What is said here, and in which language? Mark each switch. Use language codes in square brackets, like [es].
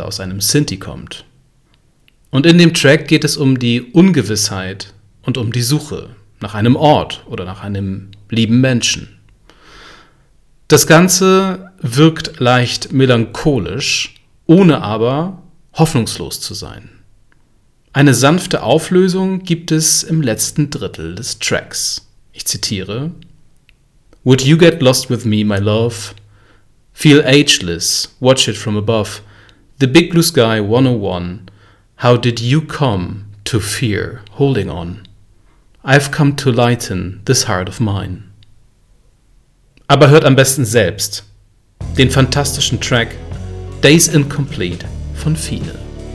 [de] aus einem Synthi kommt. Und in dem Track geht es um die Ungewissheit und um die Suche nach einem Ort oder nach einem lieben Menschen. Das Ganze wirkt leicht melancholisch, ohne aber hoffnungslos zu sein. Eine sanfte Auflösung gibt es im letzten Drittel des Tracks. Ich zitiere: [en] Would you get lost with me, my love? Feel ageless, watch it from above. The big blue sky 101, how did you come to fear holding on? I've come to lighten this heart of mine. [de] Aber hört am besten selbst den fantastischen Track Days Incomplete von Fine.